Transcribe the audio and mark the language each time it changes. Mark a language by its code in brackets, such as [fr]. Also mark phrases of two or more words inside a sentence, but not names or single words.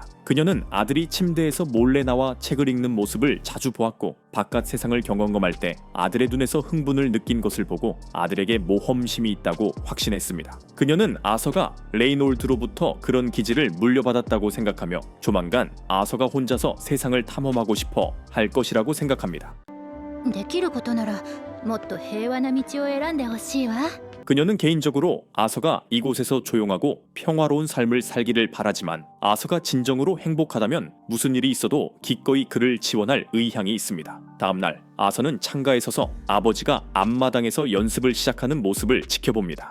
[ko] 그녀는 아들이 침대에서 몰래 나와 책을 읽는 모습을 자주 보았고 바깥 세상을 경험할 때 아들의 눈에서 흥분을 느낀 것을 보고 아들에게 모험심이 있다고 확신했습니다. 그녀는 아서가 레이놀드로부터 그런 기질을 물려받았다고 생각하며 조만간 아서가 혼자서 세상을 탐험하고 싶어 할 것이라고 생각합니다. [ja] できることならもっと平和な道を選んでほしいわ。 [ko] 그녀는 개인적으로 아서가 이곳에서 조용하고 평화로운 삶을 살기를 바라지만 아서가 진정으로 행복하다면 무슨 일이 있어도 기꺼이 그를 지원할 의향이 있습니다. 다음날 아서는 창가에 서서 아버지가 앞마당에서 연습을 시작하는 모습을 지켜봅니다.